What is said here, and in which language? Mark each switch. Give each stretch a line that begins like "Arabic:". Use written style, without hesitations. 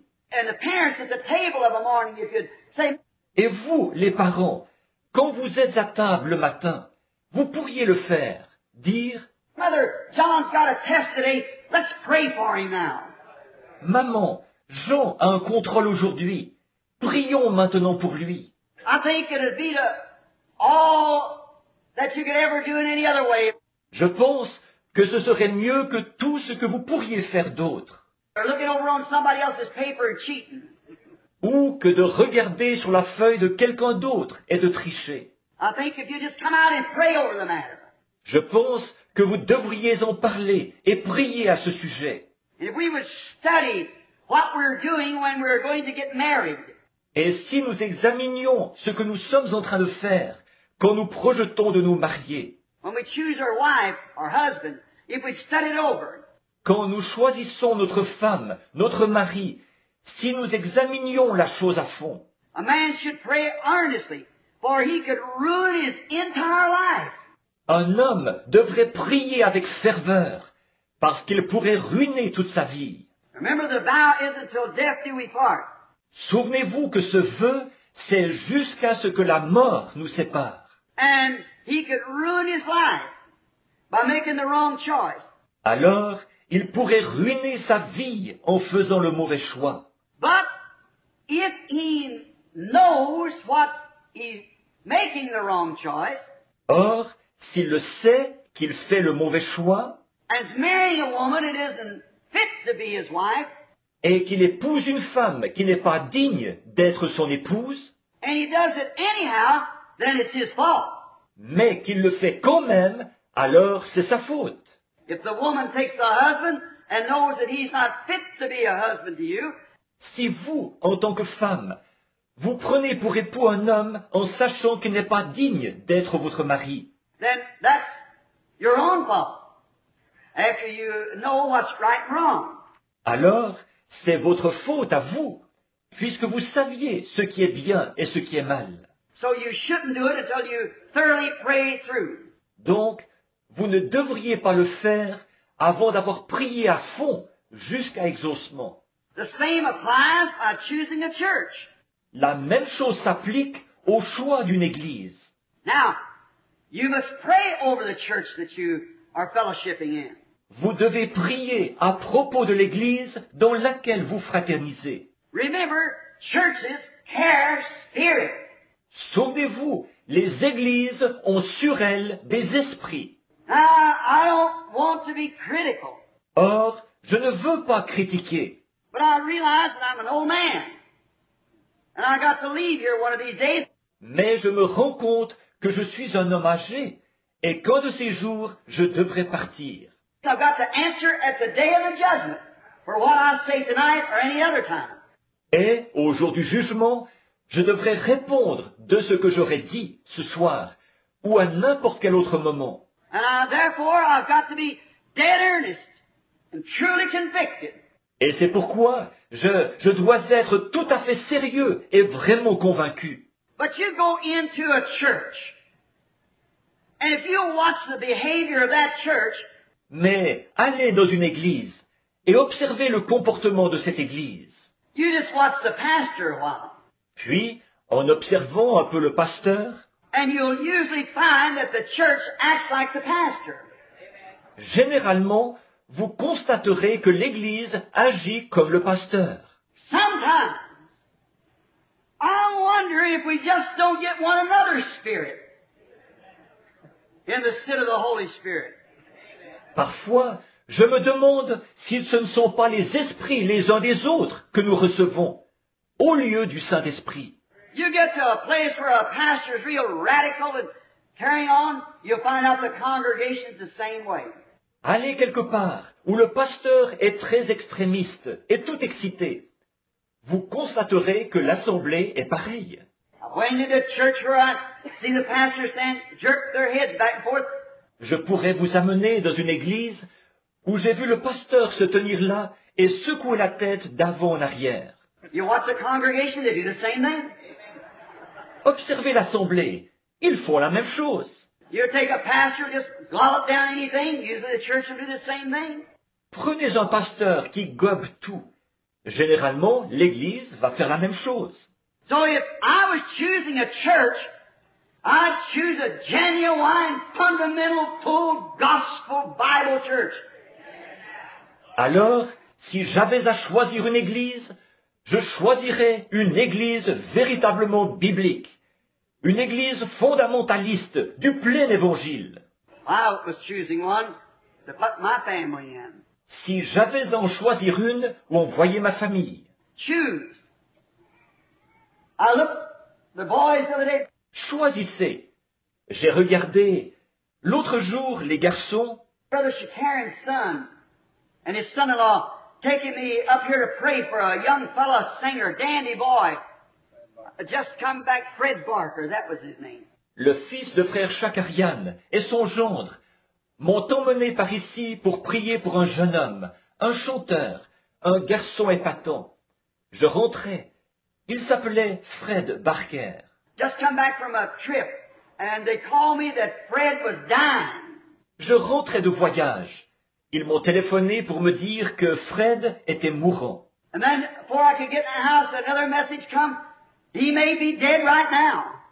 English: and the parents at the table of a morning, if you'd say,
French: et vous, les parents, quand vous êtes à table le matin, vous pourriez le faire, dire
English: Mother, John's got a test today. Let's pray for him now.
French: Maman, Jean a un contrôle aujourd'hui. Prions maintenant pour lui.
English: I think it'd be all that you could ever do in any other way.
French: Je pense que ce serait mieux que tout ce que vous pourriez faire d'autre.
English: Or looking over on somebody else's paper and cheating.
French: Ou que de regarder sur la feuille de quelqu'un d'autre et de tricher.
English: I think if you just come out and pray over the matter.
French: Je pense que vous devriez en parler et prier à ce sujet.
English: If we would study what we're doing when we're going to get married.
French: Et si nous examinions ce que nous sommes en train de faire quand nous projetons de nous marier,
English: When we choose our wife, our husband, if we study it over.
French: quand nous choisissons notre femme, notre mari, si nous examinions la chose à fond,
English: A man should pray earnestly, for he could ruin his entire life.
French: un homme devrait prier avec ferveur parce qu'il pourrait ruiner toute sa vie.
English: Remember, the vow is until death do we part.
French: Souvenez-vous que ce vœu, c'est jusqu'à ce que la mort nous sépare.
English: And he could ruin his life by making the wrong choice.
French: alors il pourrait ruiner sa vie en faisant le mauvais choix.
English: But if he knows what he's making the wrong choice,
French: Or, s'il le sait qu'il fait le mauvais choix,
English: and is marrying a woman that isn't fit to be his wife,
French: et qu'il épouse une femme qui n'est pas digne d'être son épouse,
English: and he does it anyhow, then it's his fault.
French: mais qu'il le fait quand même, alors c'est sa faute.
English: If the woman takes the husband and knows that he's not fit to be a husband to you,
French: Si vous, en tant que femme, vous prenez pour époux un homme en sachant qu'il n'est pas digne d'être votre mari,
English: then that's your own fault. After you know what's right and wrong.
French: alors c'est votre faute à vous, puisque vous saviez ce qui est bien et ce qui est mal.
English: So you shouldn't do it until you thoroughly pray through.
French: Donc, vous ne devriez pas le faire avant d'avoir prié à fond jusqu'à exaucement.
English: The same applies by choosing a church.
French: La même chose s'applique au choix d'une église.
English: Now, you must pray over the church that you are fellowshipping in.
French: Vous devez prier à propos de l'église dans laquelle vous fraternisez.
English: Remember, churches carry spirit.
French: Souvenez-vous, les églises ont sur elles des esprits.
English: Now, I don't want to be critical,
French: Or, je ne veux pas critiquer,
English: but I realize that I'm an old man. And I got to leave here one of these days.
French: mais je me rends compte que je suis un homme âgé et qu'un de ces jours, je devrais partir.
English: I've got to answer at the day of the judgment for what I say tonight or any other time.
French: Et, au jour du jugement, je devrais répondre de ce que j'aurais dit ce soir ou à n'importe quel autre moment.
English: And therefore, I've got to be dead earnest and truly convicted.
French: Et c'est pourquoi je dois être tout à fait sérieux et vraiment convaincu.
English: But you go into a church, and if you watch the behavior of that church,
French: Mais allez dans une église et observez le comportement de cette église.
English: you just watch the pastor a while,
French: Puis, en observant un peu le pasteur,
English: and you'll usually find that the church acts like the pastor.
French: généralement, vous constaterez que l'église agit comme le pasteur.
English: Sometimes, I wonder if we just don't get one another's spirit in the stead of the Holy Spirit.
French: Parfois, je me demande si ce ne sont pas les esprits les uns des autres que nous recevons, au lieu du Saint-Esprit.
English: You get to a place where a pastor's real radical and carrying on, you'll find out the congregation's the same way.
French: Allez quelque part où le pasteur est très extrémiste et tout excité. Vous constaterez que l'assemblée est pareille.
English: I went into the church where I see the pastor stand, jerk their heads back and forth.
French: Je pourrais vous amener dans une église où j'ai vu le pasteur se tenir là et secouer la tête d'avant en arrière.
English: You watch the congregation, they do the same thing.
French: Observez l'assemblée. Ils font la même chose.
English: You take a pastor, just glop down anything, usually the church will do the same thing.
French: Prenez un pasteur qui gobe tout. Généralement, l'église va faire la même chose.
English: So if I was choosing a church, I'd choose a genuine, fundamental, full gospel Bible church.
French: Alors, si j'avais à choisir une église, je choisirais une église véritablement biblique. Une église fondamentaliste du plein évangile.
English: I was choosing one to put my family in.
French: Si j'avais à en choisir une où envoyer ma famille,
English: Choose. I looked, the boys the other day,
French: choisissez. J'ai regardé l'autre jour les garçons,
English: Brother Shakaran's son and his son-in-law taking me up here to pray for a young fella singer, dandy boy. Just come back, Fred Barker, that was his name.
French: le fils de frère Chakarian et son gendre, m'ont emmené par ici pour prier pour un jeune homme, un chanteur, un garçon épatant. Je rentrais. Il s'appelait Fred Barker.
English: Just come back from a trip, and they called me that Fred was dying.
French: Je rentrais de voyage. Ils m'ont téléphoné pour me dire que Fred était mourant.
English: And then, before I could get in the house, another message come, he may be dead right now.